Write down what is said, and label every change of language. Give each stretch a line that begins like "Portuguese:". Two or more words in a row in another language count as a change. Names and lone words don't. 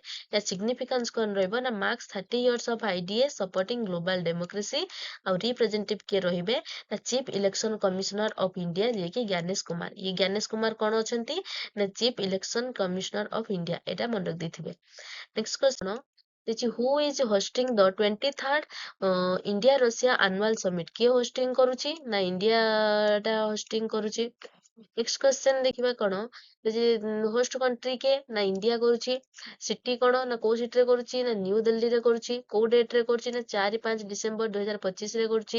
English: ୟା ସିଗ୍ନିଫିକାନ୍ସ
Odia: କଣ ରହିବ ନା
English: marks 30 years of IDA supporting global democracy ଆଉ ରିପ୍ରେଜେଣ୍ଟେଟିଭ
Odia: କିଏ ରହିବେ ନା
English: Chief Election Commissioner of India
Odia: ଯିଏକି ଜ୍ଞାନେଶ କୁମାର। ଇଏ ଜ୍ଞାନେଶ କୁମାର କଣ ଅଛନ୍ତି ନା
English: Chief Election Commissioner of India
Odia: ଏଇଟା ମନେ ରଖିଦେଇଥିବେ।
English: next question who is hosting the 23rd India Russia annual summit
Odia: କିଏ ହୋଷ୍ଟିଂ କରୁଛି ନା ଇଣ୍ଡିଆ ଟା ହୋଷ୍ଟିଂ କରୁଛି।
English: next question
Odia: ଦେଖିବା କଣ
English: host country
Odia: କିଏ ନା ଇଣ୍ଡିଆ କରୁଛି। ସିଟି କଣ ନା କୋଉ ସିଟିରେ କରୁଛି ନା ନ୍ୟୁ ଦିଲ୍ଲୀରେ କରୁଛି। କୋଉ ଡେଟ ରେ କରୁଛି ନା 4-5 ଡିସେମ୍ବର 2025 ରେ କରୁଛି।